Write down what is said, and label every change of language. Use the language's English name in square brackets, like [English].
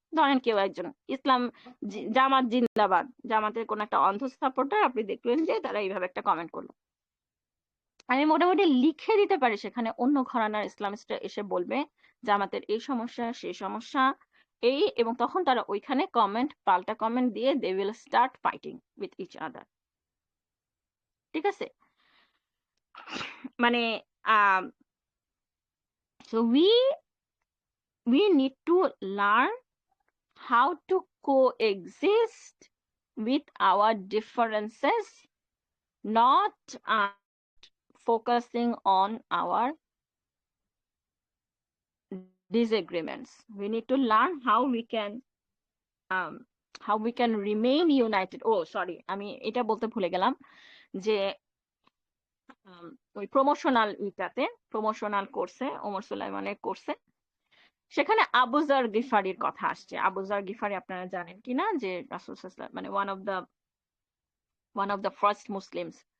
[Bangla] ধরেন কেউ একজন ইসলাম জামাত জিন্দাবাদ, জামাতের কোন একটা অন্ধ সাপোর্টার, আপনি দেখবেন যে তারা এইভাবে একটা কমেন্ট করলো, আমি মোটামুটি লিখে দিতে পারি সেখানে অন্য ঘরানার ইসলামিস্টরা এসে বলবে জামাতের এই সমস্যা সেই সমস্যা এই, এবং তখন তারা ওইখানে কমেন্ট পাল্টা কমেন্ট দিয়ে [English] They will start fighting with each other. [Bangla] ঠিক আছে, মানে so [English] we need to learn how to coexist with our differences, not focusing on our disagreements. We need to learn um, how we can remain united. Oh sorry, [Bangla] আমি এটা বলতে ভুলে গেলাম যে ওই প্রমোশনাল ইটাতে, প্রমোশনাল কোর্সে, ওমর সুলাইমানের কোর্সে, সেখানে আবু যার গিফারির কথা আসছে। আবু যার গিফারি আপনারা জানেন কিনা, যে রাসূল সাল্লাল্লাহু আলাইহি ওয়াসাল্লাম মানে [English] One of the first Muslims.